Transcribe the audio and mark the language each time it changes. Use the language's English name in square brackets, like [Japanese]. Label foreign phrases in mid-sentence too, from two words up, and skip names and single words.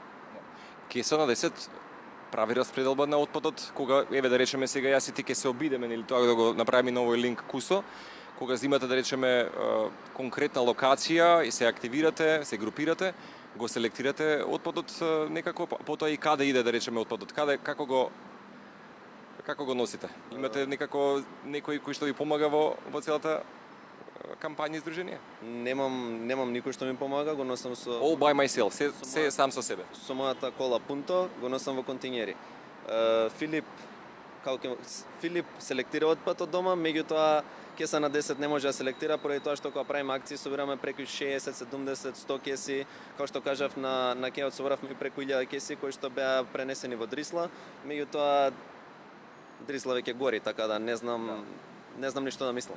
[Macedonian] Кеса на 10 прави распределба на отпадот, кога еве да речеме сега јас и ти ќе се обидеме или тоа да го направиме на овој линк кусо, кога зимате да речеме конкретна локација и се активирате, се групирате, го селектирате отпадот некако, потоа и каде иде да речеме отпадот, како го носите? Имате некако некој кој што ви помага во целата кампања и издружение? Немам никој што ми помага, го носам со [English] All by myself, [Macedonian] се сам со себе. Со мојата кола Punto го носам во континери. Филип селектира отпад од дома, меѓутоа кеса на 10 не може да селектира поради тоа што кога правиме акции собираме преку 60, 70, 100 кеси, како што кажав на кејот собравме преку 1000 кеси кои што беа пренесени во Дрисла, меѓутоа Дрисла веќе гори, така да не знам ништо да мислам.